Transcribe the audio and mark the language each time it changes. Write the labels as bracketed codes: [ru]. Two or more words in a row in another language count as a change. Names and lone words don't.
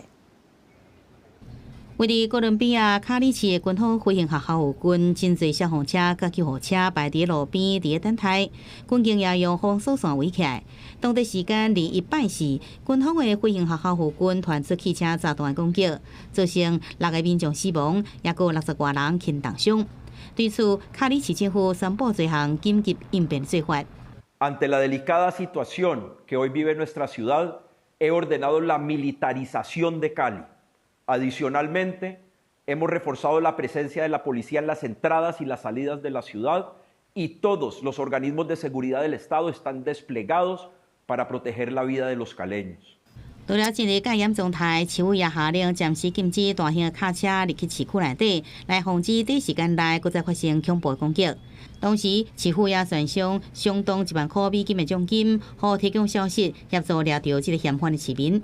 [nan] 位于哥伦比亚卡里市的军方飞行学校有军真侪消防车、甲救护车排伫路边伫等待，军警也用封锁线围起来。当地时间2拜四，军方的飞行学校护军传出汽车炸弹攻击，造成6个民众死亡，也有60多人轻重伤。对此，卡里市政府宣布一项紧急应变做法。 [es] Ante la delicada situación que hoy vive nuestra ciudad, he ordenado la militarización de Cali. Adicionalmente, hemos reforzado la presencia de la policía en las entradas y las salidas de la ciudad y todos los organismos de seguridad del Estado están desplegados para proteger la vida de los caleños. [nan] 除了进入戒严状态，市府也下令暂时禁止大型卡车入去市区内底，来防止短时间内再发生恐怖攻击。同时，市府也悬赏相当1万块美金的奖金，好提供消息，协助抓到这个嫌犯的市民。